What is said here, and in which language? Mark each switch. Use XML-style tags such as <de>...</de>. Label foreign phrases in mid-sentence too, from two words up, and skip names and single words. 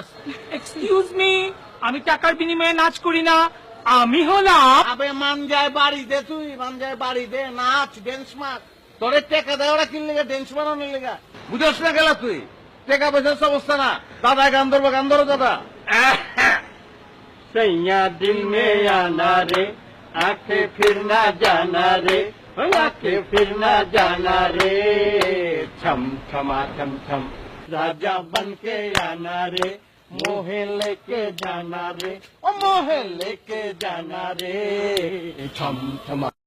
<en>excuse me,</en> <bn>আমি টাকার বিনিময়ে নাচ করি না। আমি হলাম আবে মান যায় বাড়ি দে, তুই মান যায় বাড়ি দে, নাচ ড্যান্স মার। তোরে টেকা দেয় ওরা কিনলে ড্যান্স মারানোর লেগা। বুঝস না গেলা তুই? টেকা পয়সার অবস্থা না। দাদা গান ধরবো, গান ধরো দাদা।</bn> <hi>सैया दिल में आना रे, आंखें फिर ना जाना रे, आंखें फिर ना जाना रे, छम छमा छम छम राजा बन के आना रे, मोहे लेके जाना रे, ओ मोहे लेके जाना रे, छम छमा।</hi>